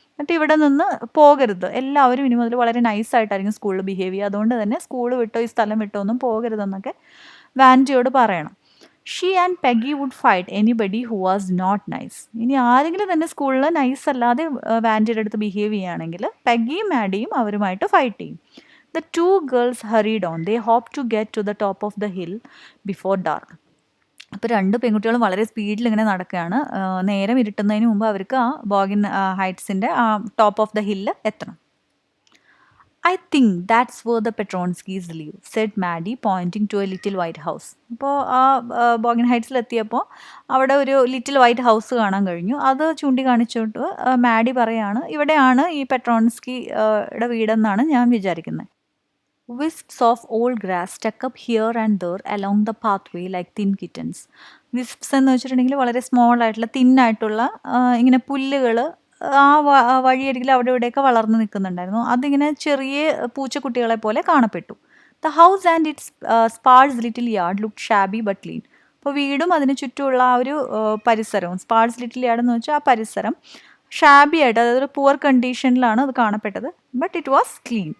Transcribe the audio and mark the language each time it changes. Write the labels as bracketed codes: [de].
[ml] എന്നിട്ട് ഇവിടെ നിന്ന് പോകരുത്, എല്ലാവരും ഇനി മുതൽ വളരെ നൈസായിട്ടായിരിക്കും സ്കൂളിൽ ബിഹേവ് ചെയ്യുക, അതുകൊണ്ട് തന്നെ സ്കൂൾ വിട്ടോ ഈ സ്ഥലം വിട്ടോ ഒന്നും പോകരുതെന്നൊക്കെ വാൻറ്റയോട് പറയണം. [en] She and Peggy would fight anybody who was not nice. [ml] ഇനി ആരെങ്കിലും തന്നെ സ്കൂളിൽ നൈസ് അല്ലാതെ വാൻറ്റയുടെ അടുത്ത് ബിഹേവ് ചെയ്യുകയാണെങ്കിൽ പെഗ്ഗിയും മാഡിയും അവരുമായിട്ട് ഫൈറ്റ് ചെയ്യും. [en] The two girls hurried on. They hoped to get to the top of the hill before dark. [ml] അപ്പോൾ രണ്ട് പെൺകുട്ടികളും വളരെ സ്പീഡിൽ ഇങ്ങനെ നടക്കുകയാണ്. നേരം ഇരുട്ടുന്നതിന് മുമ്പ് അവർക്ക് ആ ബോഗിൻ ഹൈറ്റ്സിൻ്റെ ആ ടോപ്പ് ഓഫ് ദ ഹില്ല് എത്തണം. [en] I think that's where the Petronskys live, said Maddie pointing to a little white house. [ml] അപ്പോൾ ആ ബോഗിൻ ഹൈറ്റ്സിലെത്തിയപ്പോൾ അവിടെ ഒരു ലിറ്റിൽ വൈറ്റ് ഹൗസ് കാണാൻ കഴിഞ്ഞു. അത് ചൂണ്ടിക്കാണിച്ചോട്ട് മാഡി പറയാണ്, ഇവിടെയാണ് ഈ പെട്രോൺസ്കിയുടെ വീടെന്നാണ് ഞാൻ വിചാരിക്കുന്നത്. [en] Wisps of old grass stuck up here and there along the pathway like thin kittens. [ml] Wisps എന്ന് വെച്ചിട്ടുണ്ടെങ്കിൽ വളരെ സ്മോൾ ആയിട്ടുള്ള തിന്നായിട്ടുള്ള ഇങ്ങനെ പുല്ലുകൾ ആ വഴിയരികിൽ അവിടെ ഇവിടെയൊക്കെ വളർന്നു നിൽക്കുന്നുണ്ടായിരുന്നു. അതിങ്ങനെ ചെറിയ പൂച്ചക്കുട്ടികളെ പോലെ കാണപ്പെട്ടു. [en] The house and its sparse little yard look shabby but clean. [ml] അപ്പോൾ വീടും അതിന് ചുറ്റുമുള്ള ആ ഒരു പരിസരവും, സ്പാർസ് ലിറ്റിൽ യാർഡ് എന്ന് വെച്ചാൽ ആ പരിസരം ഷാബി ആയിട്ട്, അതായത് ഒരു പുവർ കണ്ടീഷനിലാണ് അത് കാണപ്പെട്ടത്. [en] But it was clean.